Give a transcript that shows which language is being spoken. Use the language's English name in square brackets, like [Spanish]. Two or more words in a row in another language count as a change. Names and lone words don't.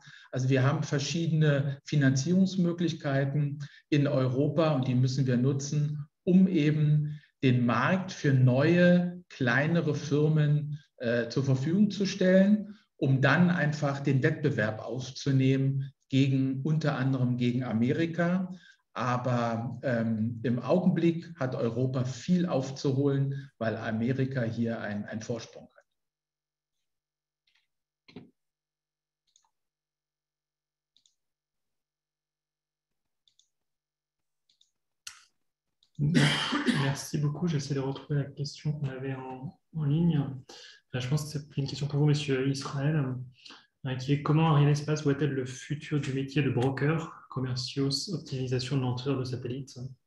[German] Also wir haben verschiedene Finanzierungsmöglichkeiten in Europa und die müssen wir nutzen, um eben den Markt für neue, kleinere Firmen zur Verfügung zu stellen, um dann einfach den Wettbewerb aufzunehmen unter anderem gegen Amerika. Aber im Augenblick hat Europa viel aufzuholen, weil Amerika hier einen Vorsprung hat. [French] Merci beaucoup. J'essaie de retrouver la question qu'on avait en ligne. Je pense que c'est une question pour vous, Monsieur Israël, qui est comment Ariane Espace voit-elle le futur du métier de broker, commerciaux, optimisation de lanceurs de satellites?